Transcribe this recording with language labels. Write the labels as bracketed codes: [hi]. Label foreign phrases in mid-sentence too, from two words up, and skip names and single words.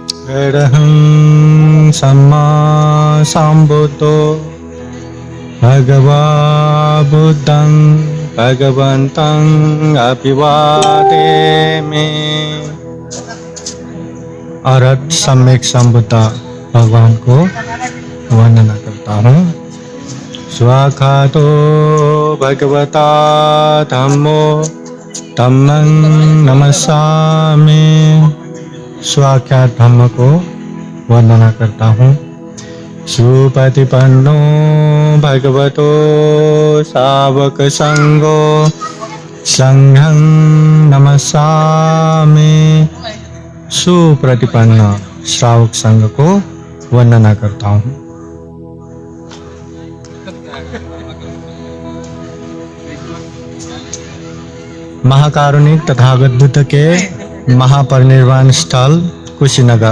[pi] अरहं सम्मा सम्बुद्धो भगवा बुद्धं भगवन्तं अभिवादेमि। [hi] अरहत सम्यक संबुद्ध भगवान को वंदना करता हूँ। [pi] स्वाखातो भगवता धम्मो धम्मं नमस्सामि। [hi] स्वाख्यात धम्म को वंदना करता हूँ। [pi] सुपतिपन्नो भगवतो सावक संगो संघं नमस्सामि। [hi] सुप्रतिपन्न श्रावक संघ को वंदना करता हूँ। महाकारुणिक तथागत बुद्ध के महापरिनिर्वाण स्थल कुशीनगर।